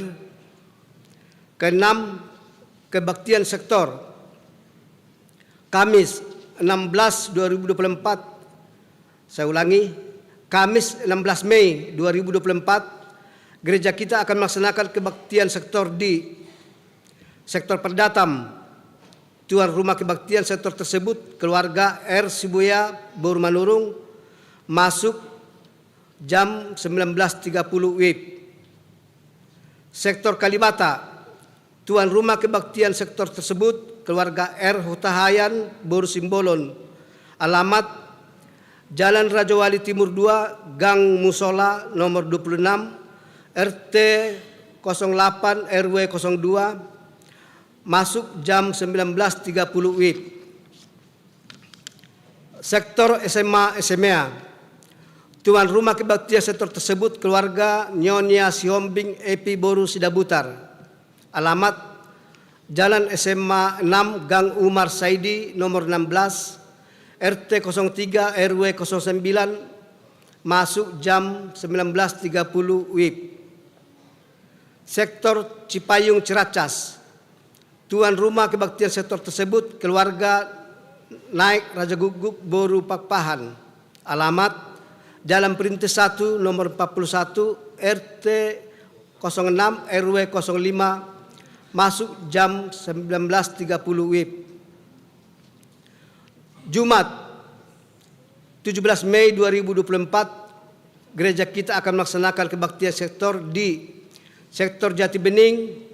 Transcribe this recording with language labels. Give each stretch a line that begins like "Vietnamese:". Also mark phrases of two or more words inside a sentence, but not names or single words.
Indonesian: Keenam, kebaktian sektor. Kamis 16 2024, saya ulangi, Kamis 16 Mei 2024, gereja kita akan melaksanakan kebaktian sektor di sektor Perdatam. Tuan rumah kebaktian sektor tersebut keluarga R. Sibuya Boru Manurung masuk jam 19.30 WIB. Sektor Kalibata, tuan rumah kebaktian sektor tersebut keluarga R. Hutahayan Boru Simbolon. Alamat Jalan Raja Wali Timur 2, Gang Musola nomor 26, RT 08 RW 02, masuk jam 19.30 WIB. Sektor SMA SMEA, tuan rumah kebaktian sektor tersebut keluarga Nyonya Siombing Epi Boru Sidabutar. Alamat Jalan SMA 6 Gang Umar Saidi nomor 16 RT 03 RW 09, masuk jam 19.30 WIB. Sektor Cipayung Ciracas, tuan rumah kebaktian sektor tersebut keluarga Naik Raja Guguk Boru Pakpahan. Alamat Jalan Perintis 1 nomor 41 RT 06 RW 05, masuk jam 19.30 WIB. Jumat 17 Mei 2024, gereja kita akan melaksanakan kebaktian sektor di sektor Jati Bening.